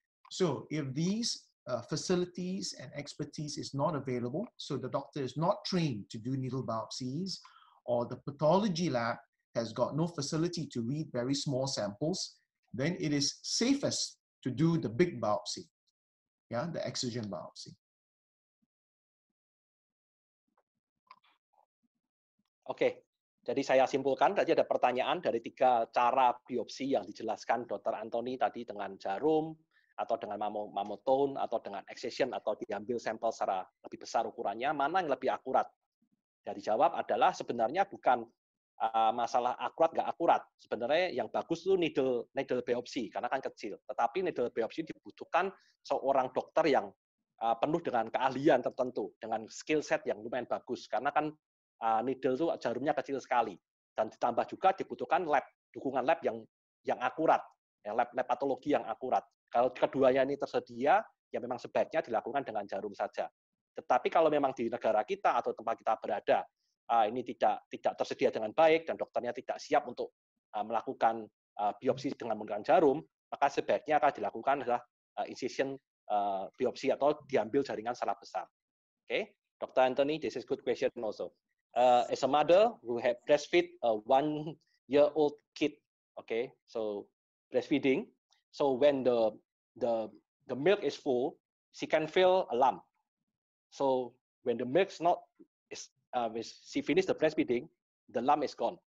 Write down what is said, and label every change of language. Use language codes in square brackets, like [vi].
[en] So if these facilities and expertise is not available, so the doctor is not trained to do needle biopsies, or the pathology lab has got no facility to read very small samples, then it is safest to do the big biopsy, yeah, the excision biopsy. [id] Oke, jadi saya simpulkan tadi ada pertanyaan dari 3 cara biopsi yang dijelaskan Dr. Anthony tadi dengan jarum, atau dengan mammotone, atau dengan excision, atau diambil sampel secara lebih besar ukurannya, mana yang lebih akurat? Dari jawab adalah sebenarnya bukan masalah akurat nggak akurat. Sebenarnya yang bagus itu needle biopsi, karena kan kecil. Tetapi needle biopsi dibutuhkan seorang dokter yang penuh dengan keahlian tertentu, dengan skill set yang lumayan bagus, karena kan needle itu jarumnya kecil sekali, dan ditambah juga dibutuhkan lab, dukungan lab yang akurat, ya, lab patologi yang akurat. Kalau keduanya ini tersedia, ya memang sebaiknya dilakukan dengan jarum saja. Tetapi kalau memang di negara kita atau tempat kita berada ini tidak tersedia dengan baik dan dokternya tidak siap untuk melakukan biopsi dengan menggunakan jarum, maka sebaiknya akan dilakukan adalah incision biopsi atau diambil jaringan secara besar. [en] Okay, Dr. Anthony, this is good question also. As a mother who have breastfeed a 1-year-old kid, okay, so breastfeeding, so when the milk is full, she can feel a lump. So when the milk's not, she finished the breastfeeding, the lump is gone.